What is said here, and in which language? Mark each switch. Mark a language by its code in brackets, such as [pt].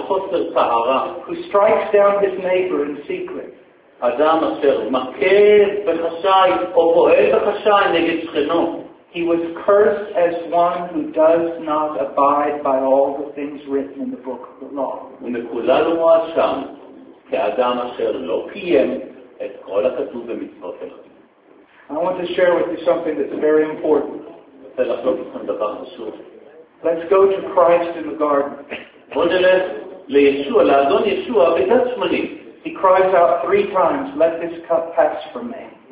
[en] Who strikes down his neighbor in secret. [he] אדם אשר מכה בחשאי או פועל בחשאי נגד שכנו. [en] He was cursed as one who does not abide by all the things written in the book of the law. [he] ומקוללו הוא אשם כאדם אשר לא קיים את כל הכתוב במצוות אלוהים. [en] I want to share with you something that's very important. Let's go to Christ in the garden. He cries out three times, "Let this cup pass from me."